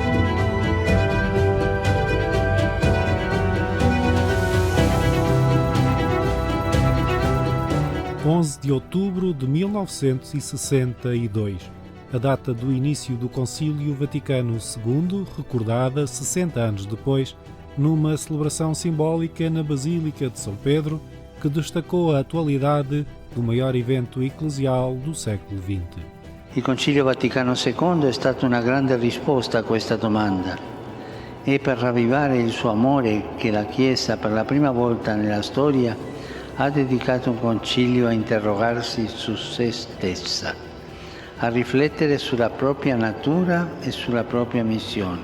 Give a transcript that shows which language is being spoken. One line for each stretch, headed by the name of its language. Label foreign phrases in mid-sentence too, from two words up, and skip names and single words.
Portuguese: 11 de outubro de 1962, a data do início do Concílio Vaticano II, recordada 60 anos depois, numa celebração simbólica na Basílica de São Pedro, que destacou a atualidade do maior evento eclesial do século XX.
Italian: Il Concilio Vaticano II è stata una grande risposta a questa domanda e per ravvivare il suo amore che la Chiesa per la prima volta nella storia ha dedicato un concilio a interrogarsi su se stessa, a riflettere sulla propria natura e sulla propria missione.